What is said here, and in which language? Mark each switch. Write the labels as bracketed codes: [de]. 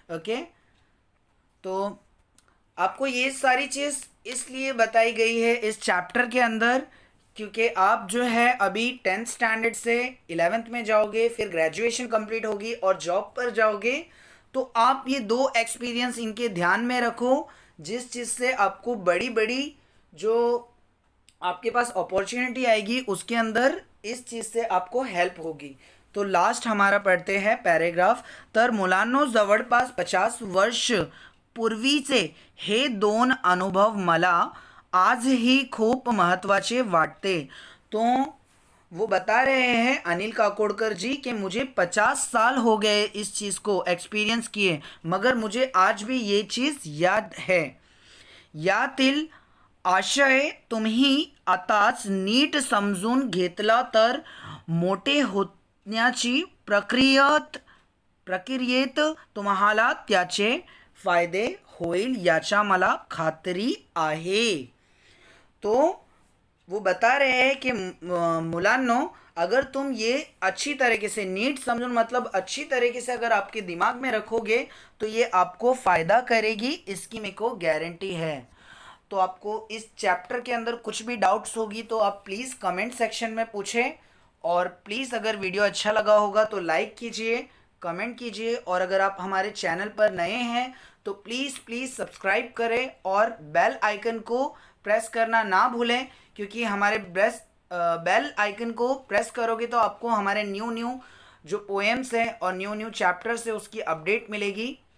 [hi] Okay, तो आपको ये सारी चीज़ इसलिए बताई गई है इस चैप्टर के अंदर, क्योंकि आप जो है अभी 10th स्टैंडर्ड से 11th में जाओगे, फिर ग्रेजुएशन कंप्लीट होगी और जॉब पर जाओगे, तो आप ये दो एक्सपीरियंस इनके ध्यान में रखो, जिस चीज़ से आपको बड़ी बड़ी जो आपके पास अपॉर्चुनिटी आएगी उसके अंदर इस चीज़ से आपको हेल्प होगी। तो लास्ट हमारा पढ़ते हैं पैराग्राफ। [mr] तर मुलांनो, जवळपास 50 वर्ष पूर्वीचे हे 2 अनुभव मला आजही खूप महत्त्वाचे वाटते। [hi] तो वो बता रहे हैं अनिल काकोडकर जी कि मुझे 50 साल हो गए इस चीज़ को एक्सपीरियंस किए, मगर मुझे आज भी ये चीज़ याद है। [mr] यातील आशय तुम्ही आताच नीट समजून घेतला तर मोठे होण्याची प्रक्रियेत तुम्हाला त्याचे फायदे होईल याचा मला खात्री आहे। [hi] तो वो बता रहे हैं कि मुलान्नो, अगर तुम ये अच्छी तरीके से, [mr] नीट समझून [hi] मतलब अच्छी तरीके से अगर आपके दिमाग में रखोगे तो ये आपको फ़ायदा करेगी, इसकी मेरे को गारंटी है। तो आपको इस चैप्टर के अंदर कुछ भी डाउट्स होगी तो आप प्लीज़ कमेंट सेक्शन में पूछें, और प्लीज़ अगर वीडियो अच्छा लगा होगा तो लाइक कीजिए, कमेंट कीजिए, और अगर आप हमारे चैनल पर नए हैं तो प्लीज़ प्लीज़ सब्सक्राइब करें और बेल आइकन को प्रेस करना ना भूलें, क्योंकि हमारे बेल आइकन को प्रेस करोगे तो आपको हमारे न्यू न्यू जो पोएम्स हैं और न्यू न्यू चैप्टर्स है उसकी अपडेट मिलेगी।